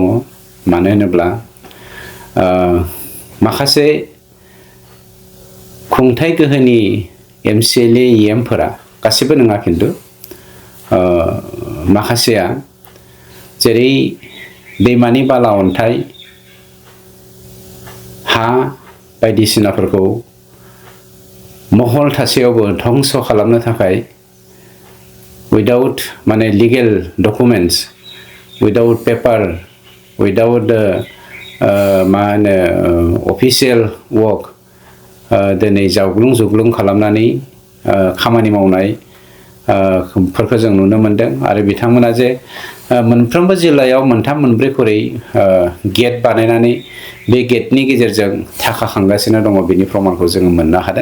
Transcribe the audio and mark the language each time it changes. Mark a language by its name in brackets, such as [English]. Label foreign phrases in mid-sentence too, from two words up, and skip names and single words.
[Bodo] मानो होनोब्ला माखासे खुंथाय गोहोनि MCLA EMफोरा गासिबो नङा खिन्थु माखासेया जेरै दैमानि बाला अन्थाइ हा बायदिसिनाफोरखौ महल थासेयावबो धंस खालामनो थाखाय without माने [English] legal documents, without paper, [Bodo] without मा होनो [English] official work [Bodo] दिनै जावग्लुं जुग्लुं खालामनानै खामानि मावनाय फोरखौ जों नुनो मोनदों आरो बिथांमोना जे मोनफ्रोमबो जिल्लायाव मोनथाम मोनब्रै खरै गेट बानायनानै बे गेटनि गेजेरजों थाखा खांगासिनो दङ बेनि प्रमानखौ जोङो मोननो हादों।